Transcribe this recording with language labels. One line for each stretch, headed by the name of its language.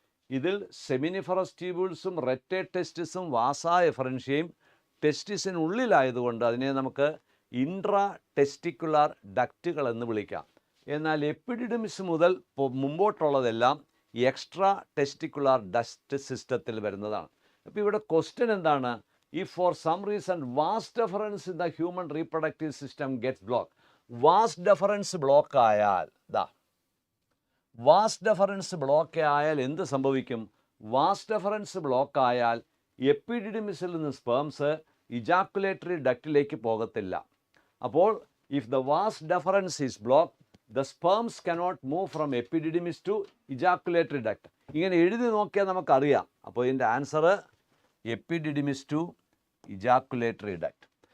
Malayalam: ഇതിൽ സെമിനിഫറസ് ട്യൂബ്യൂൾസും റെറ്റെ ടെസ്റ്റിസും വാസ എഫറൻഷ്യയും ടെസ്റ്റിസിനുള്ളിലായതുകൊണ്ട് അതിനെ നമുക്ക് ഇൻട്രാ ടെസ്റ്റിക്കുലാർ ഡക്റ്റുകൾ എന്ന് വിളിക്കാം. എന്നാൽ എപ്പിഡിഡിമിസ് മുതൽ മുമ്പോട്ടുള്ളതെല്ലാം എക്സ്ട്രാ ടെസ്റ്റിക്കുലാർ ഡക്റ്റ് സിസ്റ്റത്തിൽ വരുന്നതാണ്. അപ്പോൾ ഇവിടെ ക്വസ്റ്റ്യൻ എന്താണ്?
English: If for some reason
Malayalam: vas deferens in the human reproductive system gets blocked, vas deferens block ആയാൽ വാസ് ഡെഫറൻസ് ബ്ലോക്ക് ആയാൽ എന്ത് സംഭവിക്കും? വാസ് ഡെഫറൻസ് ബ്ലോക്ക് ആയാൽ എപ്പിഡിഡിമിസിൽ നിന്ന് സ്പേംസ് ഇജാക്കുലേറ്ററി ഡക്റ്റിലേക്ക് പോകത്തില്ല. അപ്പോൾ
English: If the vas deferens is block, the sperms cannot move from epididymis to ejaculatory duct.
Malayalam: ഇങ്ങനെ എഴുതി നോക്കിയാൽ നമുക്കറിയാം. അപ്പോൾ ഇതിൻ്റെ ആൻസർ എപ്പിഡിഡിമിസ് ടു ഇജാക്കുലേറ്ററി ഡക്റ്റ്.